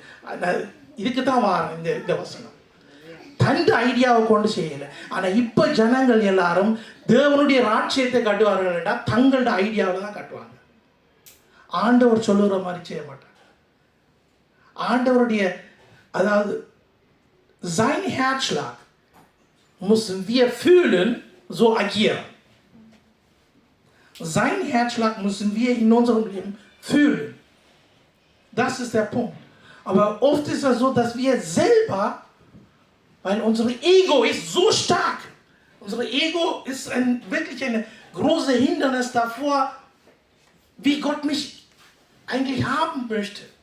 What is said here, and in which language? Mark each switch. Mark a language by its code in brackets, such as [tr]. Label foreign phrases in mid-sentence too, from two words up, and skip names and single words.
[ta] இதுக்கு தான் வாரம் இந்த வசனம். தன் ஐடியாவை கொண்டு செய்யலை. ஆனால் இப்போ ஜனங்கள் எல்லாரும் தேவனுடைய ராட்சியத்தை கட்டுவார்கள் என்றால் தங்களோட ஐடியாவில் தான் கட்டுவாங்க. ஆண்டவர் சொல்லுகிற மாதிரி செய்ய மாட்டாங்க. ஆண்டவருடைய அதாவது [de] sein Herzschlag müssen wir fühlen, so agieren. Sein Herzschlag müssen wir in unserem Leben fühlen. Das ist der Punkt. Aber oft ist es so, dass wir selber, weil unser Ego ist so stark, unser Ego ist wirklich ein großes Hindernis davor, wie Gott mich eigentlich haben möchte.